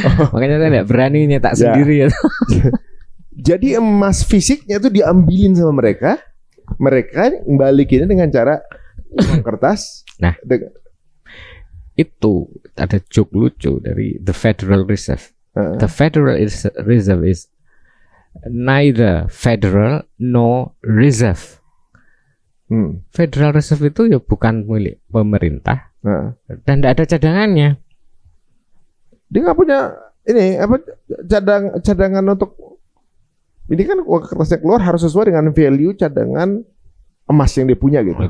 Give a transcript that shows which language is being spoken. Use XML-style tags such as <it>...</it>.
<id>Makanya saya tidak berani nyetak sendiri ya. Jadi emas fisiknya itu diambilin sama mereka. Mereka balikinnya dengan cara uang kertas. Nah, itu ada joke lucu dari the Federal Reserve.</id> <en>The Federal Reserve is neither federal nor reserve.</en> <id>Federal Reserve itu ya bukan milik pemerintah dan tidak ada cadangannya. Dia nggak punya ini apa cadangan untuk ini kan uang kertasnya keluar harus sesuai dengan value cadangan emas yang dia punya gitu.</id>